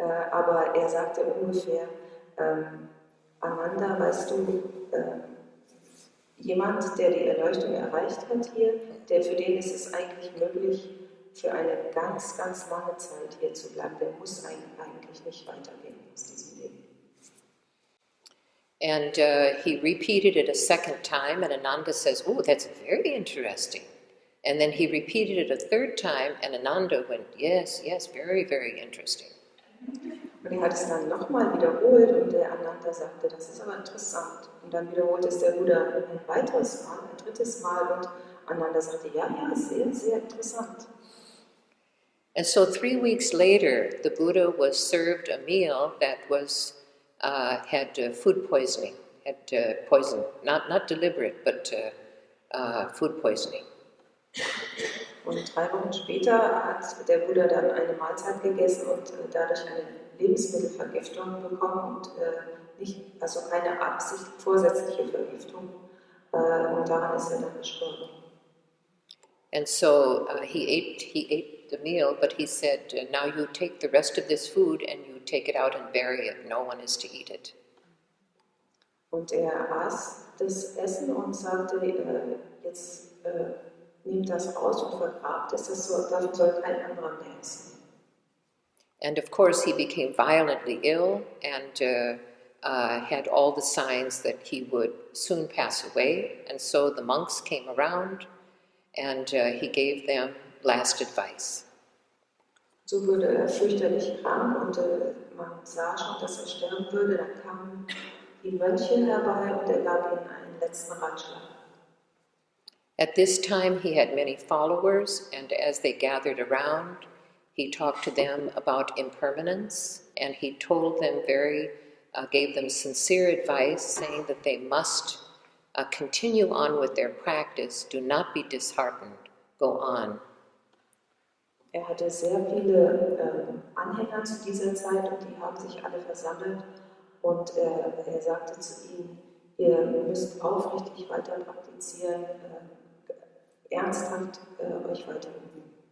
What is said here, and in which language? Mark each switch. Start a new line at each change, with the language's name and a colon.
German: Aber er sagte ungefähr, Ananda, weißt du, jemand, der die Erleuchtung erreicht hat hier, für den ist es eigentlich möglich, für eine ganz, ganz lange Zeit hier zu bleiben. Der muss eigentlich nicht weitergehen aus diesem Leben.
English: And he repeated it a second time, and Ananda says, oh, that's very interesting. And then he repeated it a third time, and Ananda went, yes, yes, very, very interesting.
German: Und er hat es dann nochmal wiederholt und der Ananda sagte, das ist aber interessant. Und dann wiederholte es der Buddha ein weiteres Mal, ein drittes Mal und Ananda sagte, ja, sehr, sehr interessant.
English: And so 3 weeks later, the Buddha was served a meal that was had food poisoning, had poison, not deliberate, but food poisoning.
German: Und 3 Wochen später hat der Buddha dann eine Mahlzeit gegessen und dadurch eine Lebensmittelvergiftung bekommen und also keine vorsätzliche Vergiftung. Und daran ist er dann gestorben.
English: And so he ate the meal, but he said, now you take the rest of this food and you take it out and bury it. No one is to eat it.
German: Und er aß das Essen und sagte, jetzt nehmt das aus und vergrabt es, davon soll kein anderer mehr essen.
English: And of course he became violently ill and had all the signs that he would soon pass away. And so the monks came around and he gave them last advice.
German: So wurde er fürchterlich krank und man sah schon, dass er sterben würde. Dann kamen die Mönche herbei und er gab ihnen einen letzten Ratschlag.
English: At this time he had many followers, and as they gathered around, he talked to them about impermanence, and he told them gave them sincere advice, saying that they must continue on with their practice, do not be disheartened, go on.
German: Er hatte sehr viele Anhänger zu dieser Zeit und die haben sich alle versammelt und er sagte zu ihnen, ihr müsst aufrichtig weiter praktizieren, ernsthaft euch weiter üben.